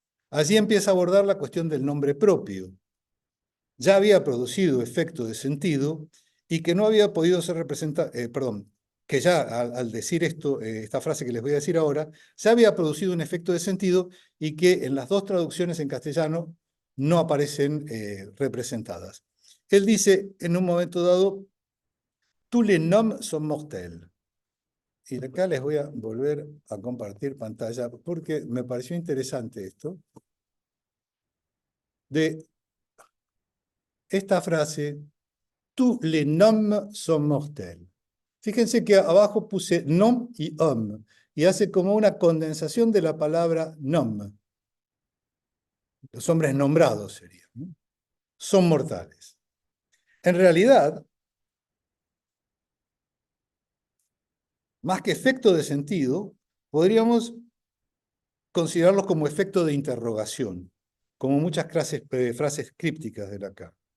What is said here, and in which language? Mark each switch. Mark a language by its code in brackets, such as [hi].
[es] Allí empieza a abordar la cuestión del nombre propio. Ya había producido efecto de sentido y que no había podido ser representado, que ya al decir esto, esta frase que les voy a decir ahora, ya había producido un efecto de sentido y que en las dos traducciones en castellano no aparecen representadas. Él dice en un momento dado, [fr] tous les noms sont mortels. [es] Y acá les voy a volver a compartir pantalla porque me pareció interesante esto. [fr] De esta frase, tous les noms sont mortels. [es] Fíjense que abajo puse nom y homme, y hace como una condensación de la palabra nom. Los hombres nombrados serían, ¿no? Son mortales. En realidad, más que efecto de sentido, podríamos considerarlos como efecto de interrogación, como muchas frases crípticas de Lacan.